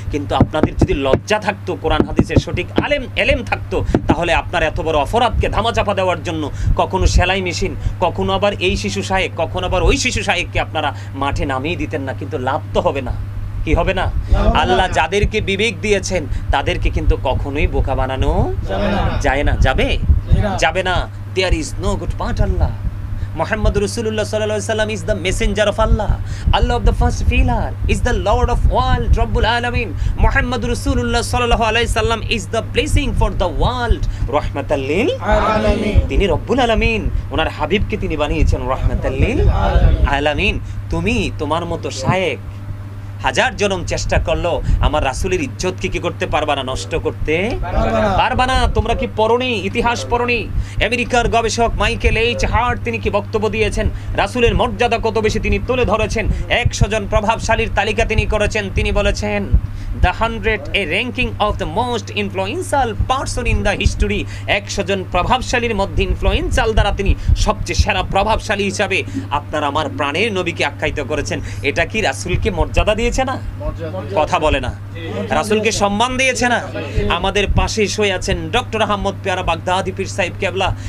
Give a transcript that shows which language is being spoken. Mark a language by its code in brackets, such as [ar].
[bn] কিন্তু আপনাদের যদি লজ্জা থাকতো, কোরআন হাদিসের সঠিক এলেম থাকতো, তাহলে আপনার এত বড় অপরাধকে ধামাচাপা দেওয়ার জন্য কখনো সেলাই মেশিন, কখনো আবার এই শিশু সাহেব, কখনো আবার ওই শিশু সাহেবকে আপনারা মাঠে নামিয়ে দিতেন না। কিন্তু লাভ তো হবে না। কি হবে না? আল্লাহ যাদেরকে বিবেক দিয়েছেন তাদেরকে কিন্তু কখনোই বোকা বানানো যায় না। যাবে না। [en] There is no good but Allah. Muhammad Rasulullah [ar] sallallahu alaihi wasallam [en] is the messenger of Allah. Allah of the first pillar is the Lord of world, [ar] Rabbul Alamin. [en] Muhammad Rasulullah [ar] sallallahu alaihi wasallam [en] is the blessing for the world, [ar] rahmatan lil alamin. [bn] তিনি রব্বুল আলামিন, ওনার হাবিবকে তিনি বানিয়েছেন রাহমাতাল লিল আলামিন। তুমি তোমার মতো শায়েখ হাজার জনম চেষ্টা করলো আমার রাসূলের ইজ্জতকে কি করতে পারবা না? নষ্ট করতে পারবা না। তোমরা কি পড়নি? ইতিহাস পড়নি? আমেরিকার গবেষক মাইকেল এইচ হার্ট তিনি কি বক্তব্য দিয়েছেন? রাসূলের মর্যাদা কত বেশি তিনি তুলে ধরেছেন। 100 জন প্রভাবশালীর তালিকা তিনি করেছেন। তিনি বলেছেন [en] the 100 a ranking of the most influential person in the history। [bn] 100 জন প্রভাবশালীর মধ্যে ইনফ্লুয়েন্সাল দ্বারা তিনি সবচেয়ে সেরা প্রভাবশালী হিসাবে আপনার আমার প্রাণের নবীকে আখ্যায়িত করেছেন। এটা কি রাসূলকে মর্যাদা দিয়েছে না? কথা বলে না। রাসূলকে সম্মান দিয়েছে না? আমাদের পাশে শুয়ে আছেন ডক্টর আহমদ পেয়ারা বাগদাদি পীর সাহেব কেবলা।